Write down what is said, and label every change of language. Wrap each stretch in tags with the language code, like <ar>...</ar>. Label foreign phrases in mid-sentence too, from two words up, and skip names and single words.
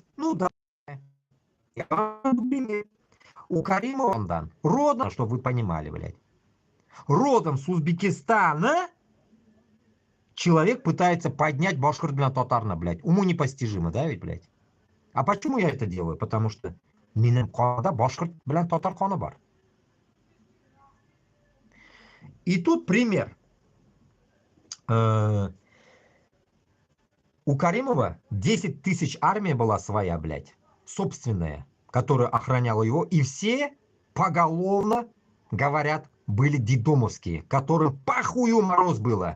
<ru>Ну да. У Каримова он дан. Родом, чтобы вы понимали, блядь. Родом с Узбекистана человек пытается поднять башкорт-татарно, блядь. Уму непостижимо, да ведь, блядь? А почему я это делаю? Потому что</ru> <tt>минем қанда башкорт белән татар қаны бар.</tt> <ru>И тут пример. У Каримова 10 тысяч армия была своя, блядь, собственная, которая охраняла его, и все поголовно, говорят, были дедомовские, которым похую мороз было.</ru>